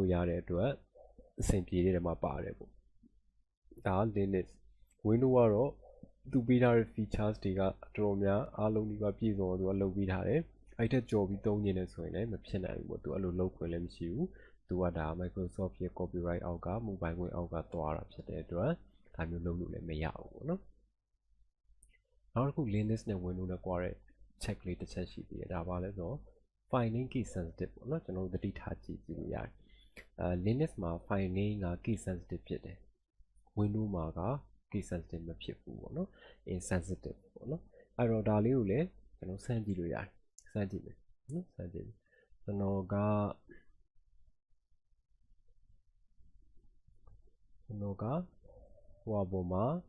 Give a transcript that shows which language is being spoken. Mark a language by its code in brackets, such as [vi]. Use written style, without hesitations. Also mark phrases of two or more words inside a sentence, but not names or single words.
[my] လို့ရတဲ့အတွက်အဆင်ပြေတဲ့မှာပါတယ်ပေါ့ဒါ Linux Windows ကတော့သူပေးထားတဲ့ features တွေကတော်တော်များအားလုံးဒီပါပြည့်စုံတော့သူကလုပ်ပေးထားတယ်အဲ့ထက်ကြော် ပြီးသုံးနေတယ်ဆိုရင်လည်းမဖြစ်နိုင်ဘူးပေါ့သူအဲ့လိုလုပ်ခွင့်လည်းမရှိဘူးသူကဒါ Microsoft ရဲ့ copyright အောက်က mobile ခွင့်အောက်ကသွားတာဖြစ် တဲ့အတွက်ဒါမျိုးလုပ်လို့လည်းမရဘူးပေါ့နော်နောက်တစ်ခု Linux နဲ့ Windows နဲ့ကွာတဲ့ check လေးတစ်ချက် ရှိသေးတယ်ဒါပါလဲဆိုတော့ [en] file name key sensitive [my] ပေါ့နော်ကျွန်တော်တို့သတိထားကြည့်လို့ရတယ်Linux မှာ [en] file name [my] က [en] key sensitive [my] ဖြစ်တယ် Windows မှာက [en] key sensitive [my] မဖြစ်ဘူးပေါ့နော် insensitive ပေါ့နော်အဲ့တော့ဒါလေးကိုလည်းကျွန်တော်စမ်းကြည့်လို့ရတယ်စမ်းကြည့်မယ်နော်စမ်းကြည့်ကျွန်တော်ကဟိုအပေါ်မှာ